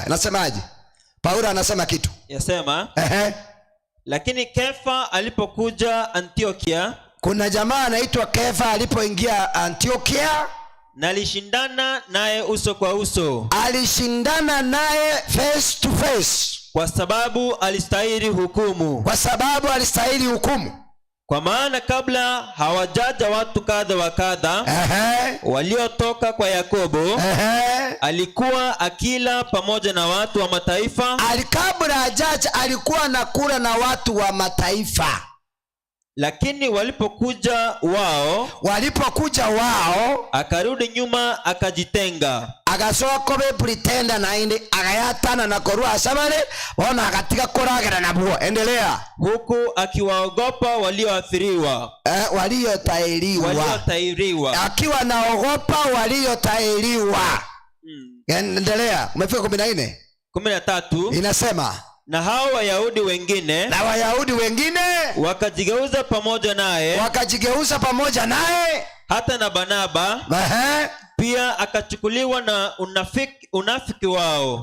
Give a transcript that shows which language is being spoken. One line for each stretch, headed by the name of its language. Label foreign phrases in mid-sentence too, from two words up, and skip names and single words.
Swahili: Anasemaje? Paulo anasema kitu. Yasema, lakini Kefa alipokuja Antiokia. Kuna jamaa anaitwa Kefa alipoingia Antiokia, na alishindana naye uso kwa uso. Alishindana naye
English: face to face.
Swahili: Kwa sababu alistahili hukumu. Kwa maana kabla hawajaja watu kadha wa kadha waliotoka kwa Yakobo, alikuwa akila pamoja na watu wa mataifa. Kabla hajaja alikuwa anakula na watu wa mataifa. Lakini walipokuja wao, akarudi nyuma akajitenga.
Gusii: Agasoka be pretenda na indi agayatana na korua asabale ona akatika koragera na buo.
Swahili: Endelea. Huku akiwaogopa walioathiriwa. Waliotairiwa. Akiwa naogopa waliotairiwa. Endelea. Umefika 14. 13 inasema, na hao Wayahudi wengine wakajigeuza pamoja naye, hata na Barnaba pia akachukuliwa na unafiki wao.